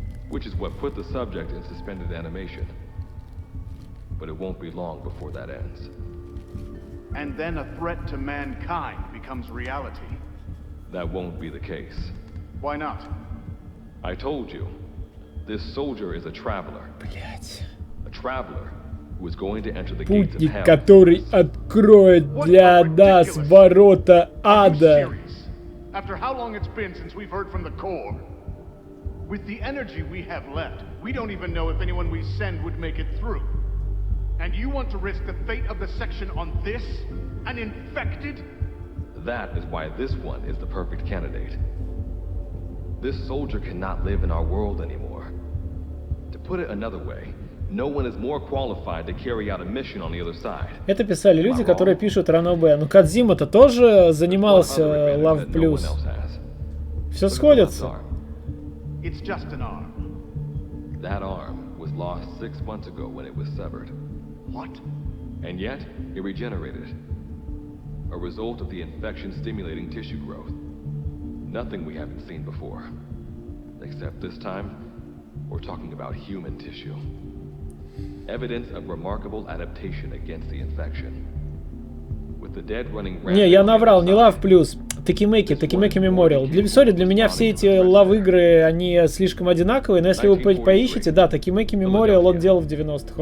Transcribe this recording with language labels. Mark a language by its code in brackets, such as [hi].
[en] Which is what put the subject in suspended animation. But it won't be long before that ends. And then a threat to mankind becomes reality. That won't be the case. Why not? I told you. This soldier is a traveler. [ru] Блять. [en] A traveler who is going to enter the gates of [ru] Путник, [en] hell. [ru] который откроет для нас ворота ада. [en] After how long it's been since we've heard from the core? With the energy we have left, we don't even know if anyone we send would make it through. And you want to risk the fate of the section on this? An infected? That is why this one is the perfect candidate. This soldier cannot live in our world anymore. To put it another way, no one is more qualified to carry out a mission on the other side. [ru] Это писали люди, которые пишут Ранобе. Ну, Кодзима-то тоже занимался Love Plus. Все сходится. [en] It's just an arm. That arm was lost 6 months ago when it was severed. What? And yet, it regenerated. A result of the infection stimulating tissue growth. Nothing we haven't seen before. Except this time, we're talking about human tissue. Evidence of remarkable adaptation against the infection. With the dead running rampant. [ru] Не, я наврал, не Love Plus. Такимеки Memorial. Для меня все эти лав-игры, они слишком одинаковые, но если вы поищете, да, Такимеки Memorial он делал в 90-х.